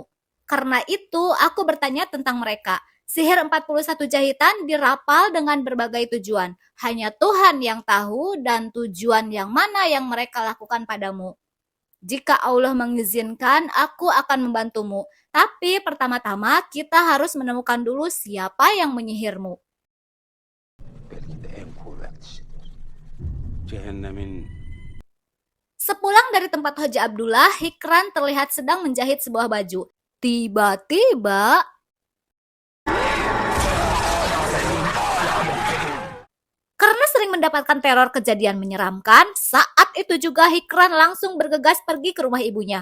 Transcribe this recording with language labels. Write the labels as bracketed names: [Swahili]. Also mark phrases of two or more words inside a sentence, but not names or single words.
[Indonesian] Karena itu, aku bertanya tentang mereka. Sihir 41 jahitan dirapal dengan berbagai tujuan. Hanya Tuhan yang tahu dan tujuan yang mana yang mereka lakukan padamu. Jika Allah mengizinkan, aku akan membantumu. Tapi pertama-tama kita harus menemukan dulu siapa yang menyihirmu. [Turkish] Belki de en kuvvetlisidir. Cehennemin [Indonesian] Sepulang dari tempat Hoja Abdullah, Hikran terlihat sedang menjahit sebuah baju. Tiba-tiba, karena sering mendapatkan teror kejadian menyeramkan, saat itu juga Hikran langsung bergegas pergi ke rumah ibunya.